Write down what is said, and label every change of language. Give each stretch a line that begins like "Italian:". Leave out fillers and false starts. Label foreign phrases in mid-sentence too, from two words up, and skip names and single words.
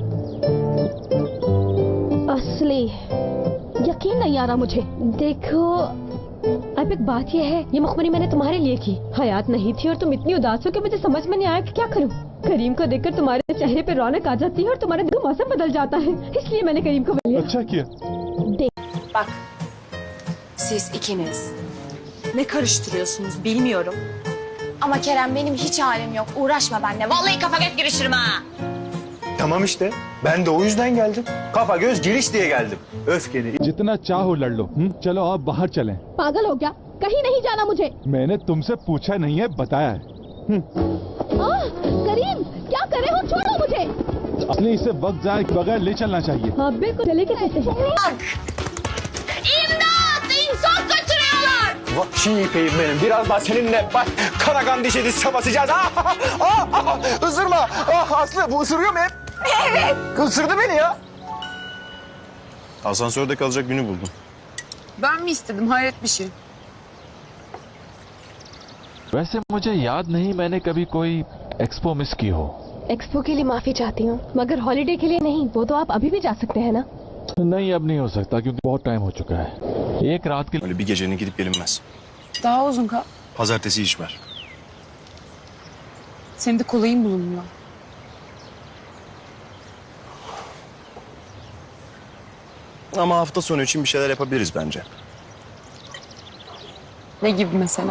Hindi: असली यकीन नहीं आ रहा मुझे। देखो अब एक बात यह है, ये मुखबरी मैंने तुम्हारे लिए की। हयात नहीं थी और तुम इतनी उदास हो कि मुझे समझ में नहीं आया कि क्या करूं। करीम को देखकर तुम्हारे चेहरे पे रौनक आ जाती है और तुम्हारे दिल का मौसम बदल जाता है, इसलिए मैंने करीम को लिया। अच्छा किया।
Turkish: Bak, siz ikiniz. Ne karıştırıyorsunuz? Bilmiyorum. Ama Kerem benim hiç halim yok. Uğraşma benimle. Vallahi kafa göz girişirim ha. Tamam işte. Ben de o yüzden geldim. Kafa göz giriş diye geldim. Öfkeli.
Hindi: जितना चाहो लड़ लो। चलो आप बाहर चलें। पागल हो क्या? कहीं नहीं जाना मुझे। मैंने तुमसे पूछा नहीं है, बताया है। करीम, क्या कर रहे हो? छोड़ो मुझे। असली इसे वक्त जाए बगैर ले चलना चाहिए। हाँ बिल्कुल, चले के कहते हैं।
Turkish: İmdat! İnsan kaçırıyorlar! Vahşi İpek'im benim. Birazdan seninle bak Karagan dişi savaşacağız. Isırma. Aslı bu ısırıyor mu hep? Evet. Isırdı beni ya. Asansörde kalacak günü buldum. Ben mi istedim? Hayret bir şey.
Hindi: वैसे मुझे याद नहीं मैंने कभी कोई एक्सपो मिस की हो। एक्सपो के लिए माफी चाहती हूँ, मगर हॉलिडे के लिए नहीं। वो तो आप अभी भी जा सकते हैं ना? नहीं, अब नहीं हो सकता क्योंकि बहुत टाइम हो चुका है। एक रात के
Turkish: Öyle bir gecenin gidip gelinmez. Daha uzun kal. Pazartesi iş var. Senin de kolayın bulunmuyor. Ama hafta sonu için bir şeyler yapabiliriz bence. Ne gibi mesela?